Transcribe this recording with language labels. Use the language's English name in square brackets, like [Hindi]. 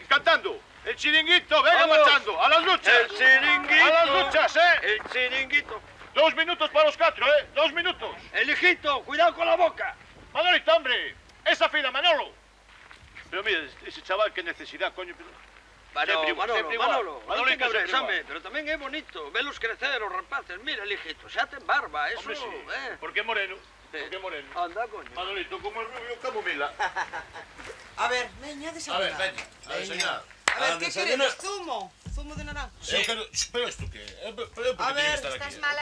[Spanish] Cantando. El chiringuito, venga marchando. A las luchas. El chiringuito. A las luchas, ¿eh? El chiringuito. 2 minutos para los 4, ¿eh? 2 minutos. El hijito, cuidado con la boca. Manolito, hombre. Esa fila, Manolo. Pero mira, ese chaval, qué necesidad, coño. Manolo, Manolito, [Galician] pero tamén é bonito velos crecer os rapaces. [Spanish] Mira, el hijito, [Galician] xa ten barba, [Spanish] eso, Hombre, sí. ¿Por qué moreno? Anda, coño. Manolito, como el rubio, camomila. A ver, veña, desayunar. A ver, desayunar. A ver, ¿qué queréis? Zumo de naranja. Sí. Pero esto qué? Pero A ver, estás mala